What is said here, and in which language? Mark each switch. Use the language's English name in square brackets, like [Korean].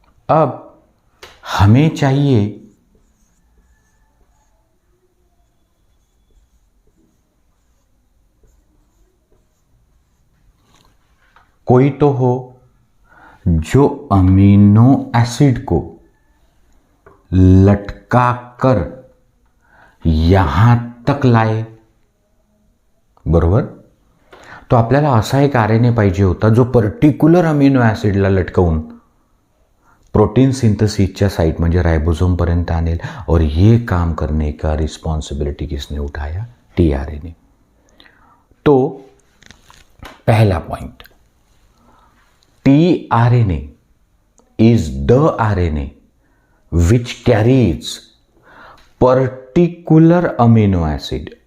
[Hindi] अब हमें चाहिए कोई तो हो जो अमीनो एसिड को लटका कर यहां तक लाए, बरोबर. [Marathi] तो आपल्याला असा एक आरएनए पाहिजे होता जो पर्टिक्युलर अमिनो ॲसिडला लटकवून प्रोटीन सिंथेसिसच्या साइट म्हणजे राइबोसोम पर्यंत आणेल. [Hindi] और ये काम करने का रिस्पॉन्सिबिलिटी किसने उठाया? टीआरएनए. तो पहला point, [English] TRNA is the RNA which carries particular amino acid.